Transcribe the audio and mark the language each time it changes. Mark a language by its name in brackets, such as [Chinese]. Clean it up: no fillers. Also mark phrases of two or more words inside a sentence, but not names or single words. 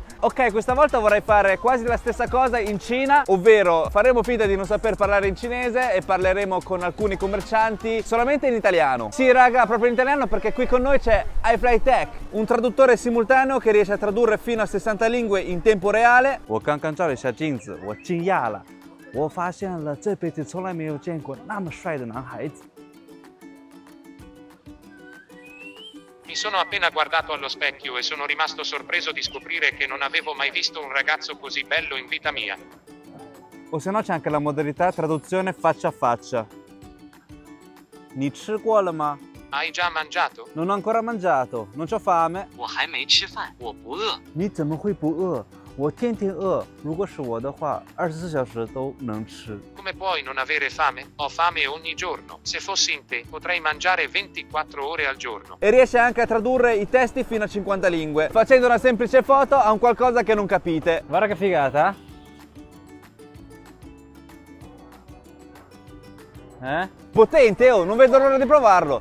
[Italian] Ok, questa volta vorrei fare quasi la stessa cosa in Cina, ovvero faremo finta di non saper parlare in cinese e parleremo con alcuni commercianti solamente in italiano. Sì raga, proprio in italiano, perché qui con noi c'è iFlyTech, un traduttore simultaneo che riesce a tradurre fino a 60 lingue in tempo reale. [Chinese] 我刚刚照了一下镜子，我惊讶了，我发现了这辈子从来没有见过那么帅的男孩子。 [Italian] Mi sono appena guardato allo specchio e sono rimasto sorpreso di scoprire che non avevo mai visto un ragazzo così bello in vita mia. O se no c'è anche la modalità traduzione faccia a faccia. [Chinese] 你吃过了吗？ [Italian] Hai già mangiato? Non ho ancora mangiato, non c'ho fame. [Chinese] 我还没吃饭，我不饿。你怎么会不饿？我天天饿，如果是我的话，24小时都能吃。 [Italian] Come puoi non avere fame? Ho fame ogni giorno. Se fossi in te, potrei mangiare 24 ore al giorno. E riesce anche a tradurre i testi fino a 50 lingue. Facendo una semplice foto a un qualcosa che non capite. Guarda che figata. Potente, oh, non vedo l'ora di provarlo.